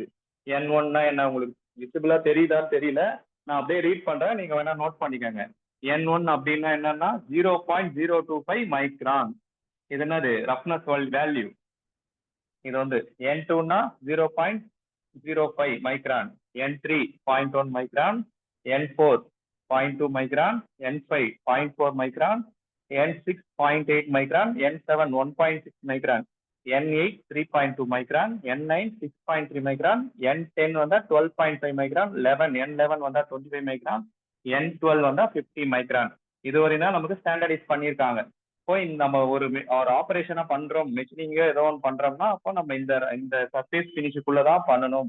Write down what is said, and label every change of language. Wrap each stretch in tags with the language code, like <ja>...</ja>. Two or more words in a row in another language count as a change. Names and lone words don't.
<ta>N1னா என்ன உங்களுக்கு விசிபிளா தெரியுதான்னு தெரியல, நான் அப்படியே ரீட் பண்றேன், நீங்க வேணா நோட் பண்ணிக்கோங்க. N1 அப்படின்னா என்னன்னா 0.025 மைக்ரான். இது என்னது?</ta> <en>roughness value.</en> <ta>இது வந்து N2னா 0.05 micron, N3 0.1 micron, N4 0.2 micron, N5 0.4 micron, N6 0.8 micron, N7 1.6 micron, N8 3.2 micron, N9 6.3 micron, N10 வந்தா 12.5 micron, 11 N11 வந்தா 25 micron, N12 வந்தா 50 micron. இதுவரையும் தான் நமக்கு ஸ்டாண்டர்டைஸ் பண்ணியிருக்காங்க. இப்போ நம்ம ஒரு ஆபரேஷனா பண்றோம், மெஷினிங்க ஏதோ ஒன்று பண்றோம்னா அப்போ நம்ம இந்த</ta> <en>surface finish</en> <ta>தான் பண்ணணும்.</ta>